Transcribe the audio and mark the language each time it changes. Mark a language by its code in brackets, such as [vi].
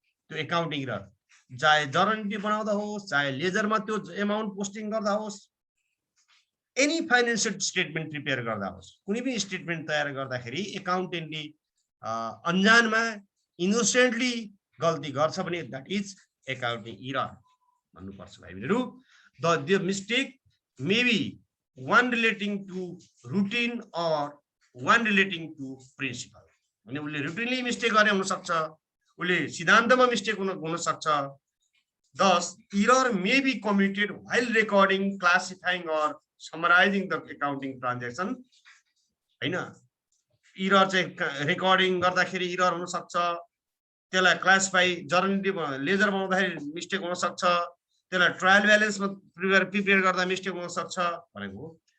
[ne] त्यो accounting error चाहे journal entry बनाउँदा होस्, चाहे लेजरमा त्यो एमाउन्ट पोस्टिङ गर्दा होस्, एनी फाइनेन्सियल स्टेटमेन्ट प्रिपेयर गर्दा होस्, कुनै पनि स्टेटमेन्ट तयार गर्दाखेरि एकाउन्टेन्टले अन्जानमा इनोसेन्टली गल्ती गर्छ भने [en] that is accounting error [ne] भन्नुपर्छ भाइहरू। [en] The mistake may be one relating to routine or one relating to principle। [ne] भने उसले रुटिनली मिस्टेक गरे हुन सक्छ, उसले सिद्धान्तमा मिस्टेक हुन सक्छ। [en] Thus, error may be committed while recording, classifying or summarizing the accounting transaction [ne] हैन। इरर चाहिँ रेकर्डिङ गर्दाखेरि इरर हुन सक्छ, त्यसलाई क्लासिफाई जर्नल लेजर बनाउँदाखेरि मिस्टेक हुन सक्छ, त्यसलाई ट्रायल ब्यालेन्समा प्रिपेयर गर्दा मिस्टेक हुन सक्छ भनेको।